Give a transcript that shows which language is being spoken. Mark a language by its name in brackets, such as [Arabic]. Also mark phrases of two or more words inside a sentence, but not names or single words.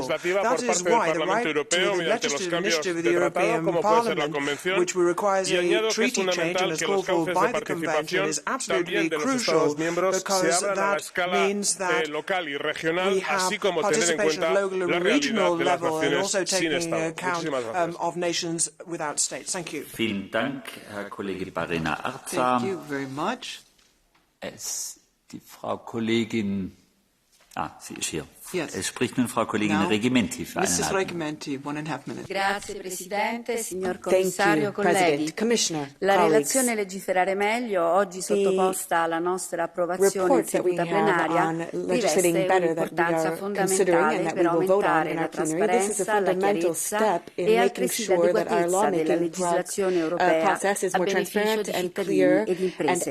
[English] That is why the right to the legislative initiative of the European Parliament, which requires a treaty change and is called for by the Convention, is absolutely crucial, because that means that we have participation at local and regional level and also taking account of nations without states. Thank you. [German] Vielen Dank, Herr Kollege Barena Arza. [English] Thank you very much. [German] Die Frau Kollegin, sie ist hier. [English] Yes. [German] Es spricht nun Frau Kollegin Regimenti für [English] Mrs. Regimenti, 1.5 minutes. [Italian] Grazie Presidente, signor Commissario, colleghi. La relazione Legiferare meglio, oggi sottoposta alla nostra approvazione in seduta plenaria, riveste un'importanza fondamentale per aumentare la trasparenza, la chiarezza e altresì l'adeguatezza della legislazione europea a beneficio di cittadini ed imprese.